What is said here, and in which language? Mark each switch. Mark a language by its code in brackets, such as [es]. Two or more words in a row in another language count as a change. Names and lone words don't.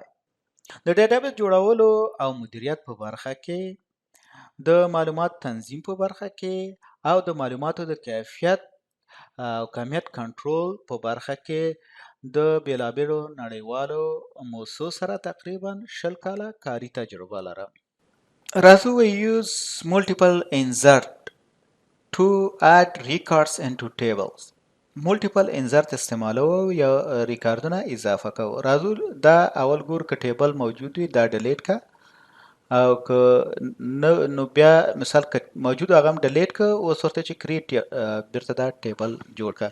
[ps] د ډیټابیس جوړولو او مدیریت په برخه کې، د معلومات تنظیم په برخه کې او د معلوماتو د کیفیت او کمیت کنټرول په برخه کې د بیلابیلو نړیوالو موسسو سره تقریبا 20 کاله کاري تجربه لرم. [en] راځو we use multiple insert to add records into tables. multiple insert [ps] استعمالو یا ریکاردونه اضافه کوو. راځو دا اول ګور که ټیبل موجود وي دا ډیلیټ کا او که نو بیا مثال که موجود هغه هم ډیلیټ که. اوس ورته چې کریټ بیرته دا ټیبل جوړ کا.